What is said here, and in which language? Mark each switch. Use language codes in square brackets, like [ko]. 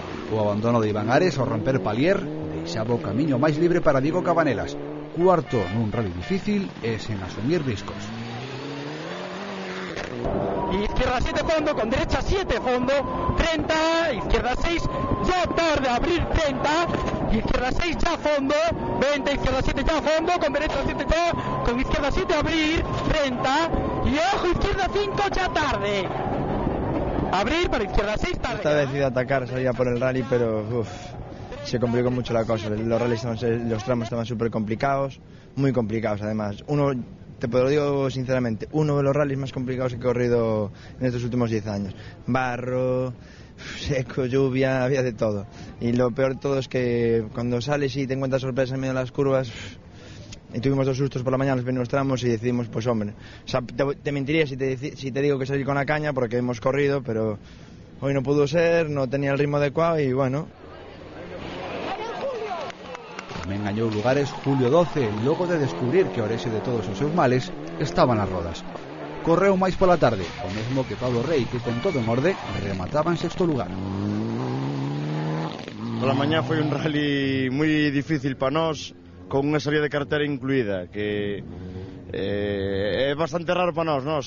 [gl] O abandono de Iván Ares ao romper Palier deixaba o camiño máis libre para Diego Cabanelas, cuarto nun rally difícil e sen asumir riscos. [es] Izquierda 7 fondo, con derecha 7 fondo, 30, izquierda 6, ya tarde, abrir 30, izquierda 6 ya fondo, 20, izquierda 7 ya fondo, con derecha 7 ya, con izquierda 7 abrir, 30, y ojo, izquierda 5 ya tarde. Abrir para izquierda 6 tarde. Esta vez iba a atacar, salía por el rally, pero se complicó mucho la cosa. Los rallies, los tramos estaban súper complicados, muy complicados además. Te lo digo sinceramente, uno de los rallies más complicados que he corrido en estos últimos 10 años. Barro, seco, lluvia, había de todo. Y lo peor de todo es que cuando sales y te encuentras sorpresas en medio de las curvas, y tuvimos 2 sustos por la mañana, los primeros tramos, y decidimos, pues hombre, o sea, te mentiría si te digo que salí con la caña, porque hemos corrido, pero hoy no pudo ser, no tenía el ritmo adecuado y bueno. [gl] Tamén gañou lugares Julio 12, logo de descubrir que orese de todos os seus males estaban as rodas. Correu máis pola tarde, o mesmo que Pablo Rey, que con todo en orde remataba en sexto lugar. Pola mañá foi un rally moi difícil para nós, con unha salida de carretera incluída, que é bastante raro para nós, non?